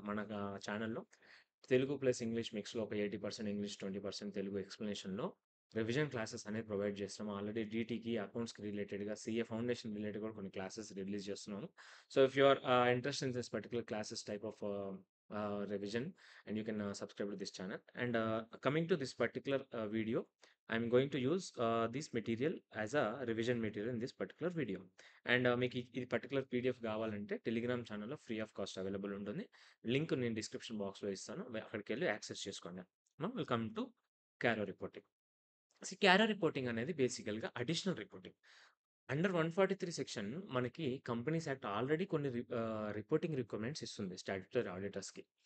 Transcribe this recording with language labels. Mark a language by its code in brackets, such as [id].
[te] మన ఛానల్లో Telugu plus English మిక్స్లో ఒక 80% ఇంగ్లీష్, 20% తెలుగు ఎక్స్ప్లెనేషన్లో రివిజన్ క్లాసెస్ అనేది ప్రొవైడ్ చేస్తున్నాము. ఆల్రెడీ డీటీకి, అకౌంట్స్‌కి రిలేటెడ్‌గా, సీఏ ఫౌండేషన్ రిలేటెడ్ కూడా కొన్ని క్లాసెస్ రిలీజ్ చేస్తున్నాము. [en] So, if you are interested in this particular classes type of revision, and you can subscribe to this channel. And coming to this particular video, I'm going to use this material as a revision material in this particular video. [te] And మీకు ఇది particular PDF కావాలంటే Telegram ఛానల్లో free of cost available ఉంటుంది. Link నేను description బాక్స్‌లో ఇస్తాను. అక్కడికి వెళ్ళి యాక్సెస్ చేసుకోండి. [en] Now will come to CARO reporting. [te] Cairo reporting అనేది బేసికల్‌గా అడిషనల్ రిపోర్టింగ్. అండర్ 143 సెక్షన్ మనకి కంపెనీస్ యాక్ట్ ఆల్రెడీ కొన్ని రిపోర్టింగ్ రిక్వైర్మెంట్స్ ఇస్తుంది స్టాట్యుటరీ ఆడిటర్స్‌కి.